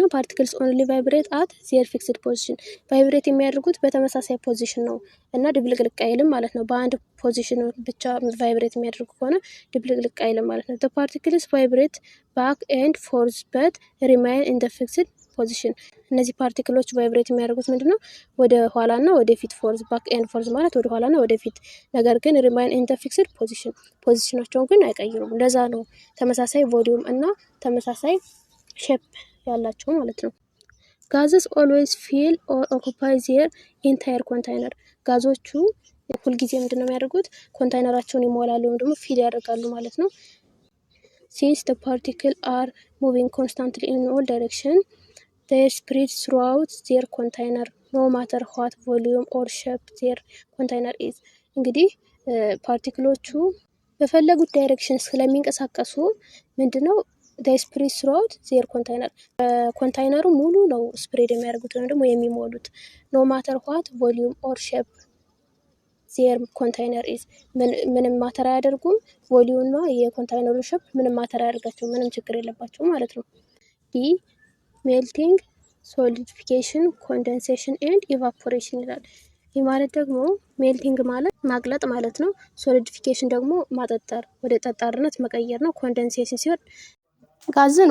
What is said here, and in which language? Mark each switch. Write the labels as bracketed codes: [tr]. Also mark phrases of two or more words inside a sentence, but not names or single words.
[en] particles only vibrate at their fixed position። [am] ቫይብሬት የሚያደርጉት በተመሳሳይ ፖዚሽን ነው እና ድብልቅልቅ አይልም ማለት ነው። በአንድ ፖዚሽን ብቻ ቫይብሬት የሚያደርጉ ከሆነ ድብልቅልቅ አይልም ማለት ነው። [en] the particles vibrate back and forth but remain in the fixed position። [am] እነዚህ ፓርቲክሎች ቫይብሬት የሚያደርጉት ምንድነው? ወደ ኋላና ወደፊት፣ [en] forth back and forth [am] ማለት ወደ ኋላና ወደፊት፣ ነገር ግን [en] remain in the fixed position፣ [am] ፖዚሽናቸውን ግን አይቀይሩም። እንደዛ ነው ተመሳሳይ ቮሊዩም እና ተመሳሳይ ሼፕ ያላቸው ማለት ነው። [en] gases always fill or occupy their entire container። [am] ጋዞቹ ሁልጊዜ ምንድነው የሚያደርጉት? ኮንታይነራቸውን ይሞላሉ ወይም ደግሞ ፊል ያደርጋሉ ማለት ነው። [en] ሲንስ the particle are moving constantly in all direction they spread throughout their container no matter what volume or shape their container is። [am] እንግዲህ ፓርቲክሎቹ በፈለጉት ዳይሬክሽን ስለሚንቀሳቀሱ ምንድነው [en] they spread throughout their container። [am] ኮንታይነሩ ሙሉ ነው ስፕሬድ የሚያደርጉት ወይም ደግሞ የሚሞሉት [en] no matter what volume or shape their container is [am] ምንም ማተር አያደርጉም። ቮሊዩምና የኮንታይነሩ ሸፕ ምንም ማተር አያደርጋቸው፣ ምንም ችግር የለባቸው ማለት ነው። [en] the melting, solidification, condensation and evaporation [am] ይላል። ይህ ማለት ደግሞ ሜልቲንግ ማለት ማቅለጥ ማለት ነው። ሶሊዲፊኬሽን ደግሞ ማጠጠር፣ ወደ ጠጣርነት መቀየር ነው። ኮንደንሴሽን ሲሆን ጋዝን